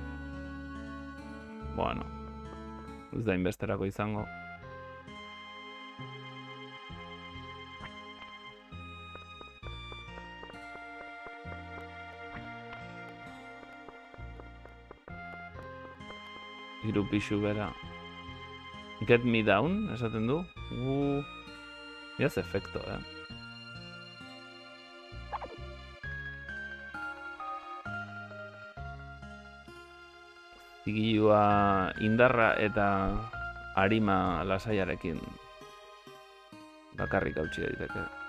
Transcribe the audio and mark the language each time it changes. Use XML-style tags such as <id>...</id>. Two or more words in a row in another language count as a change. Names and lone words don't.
<eu>Bueno, ez da inbesterako izango. Hiru pixu bera.</eu> <en>Get me down,</en> <eu>esaten du? Iaz efekto, Zigilua indarra eta arima lasaiarekin bakarrik hautsi daiteke.</eu>